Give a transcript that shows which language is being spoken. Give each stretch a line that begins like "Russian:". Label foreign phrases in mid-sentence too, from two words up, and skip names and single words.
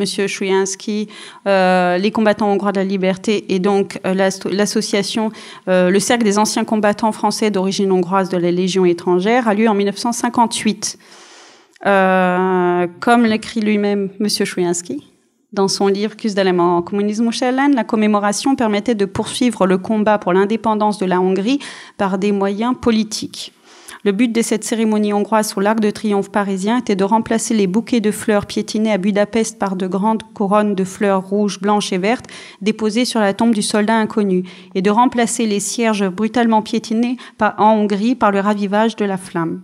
French: Szujanski, les combattants hongrois de la liberté et donc l'association, le Cercle des anciens combattants français d'origine hongroise de la Légion étrangère, a lieu en 1958. Comme l'écrit lui-même M. Szujanski dans son livre Küzdelem a kommunizmus ellen, la commémoration permettait de poursuivre le combat pour l'indépendance de la Hongrie par des moyens politiques. Le but de cette cérémonie hongroise sur l'Arc de Triomphe parisien était de remplacer les bouquets de fleurs piétinés à Budapest par de grandes couronnes de fleurs rouges, blanches et vertes déposées sur la tombe du soldat inconnu et de remplacer les cierges brutalement piétinés en Hongrie par le ravivage de la flamme.